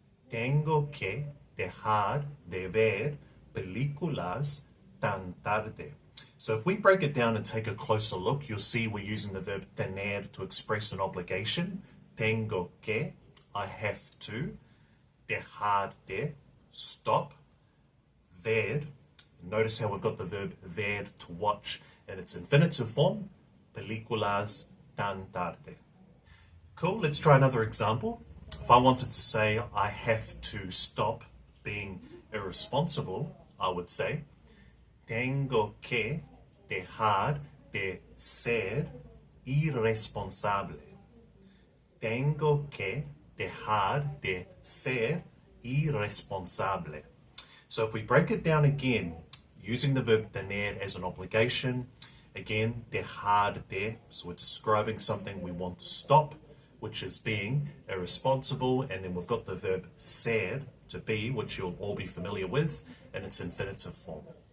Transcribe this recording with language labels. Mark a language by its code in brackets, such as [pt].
[es] Tengo que dejar de ver películas tan tarde. [en] So if we break it down and take a closer look, you'll see we're using the verb tener to express an obligation. [es] Tengo que, [en] I have to. [es] Dejar de, [en] stop. Ver, notice how we've got the verb ver, to watch, in its infinitive form. [es] Películas tan tarde. [en] Cool, let's try another example. If I wanted to say I have to stop being irresponsible, I would say, [es] tengo que dejar de ser irresponsable. Tengo que dejar de ser irresponsable. [en] So if we break it down again, using the verb tener as an obligation, again, [es] dejar de, [en] so we're describing something we want to stop, which is being irresponsible, and then we've got the verb ser, to be, which you'll all be familiar with, in its infinitive form.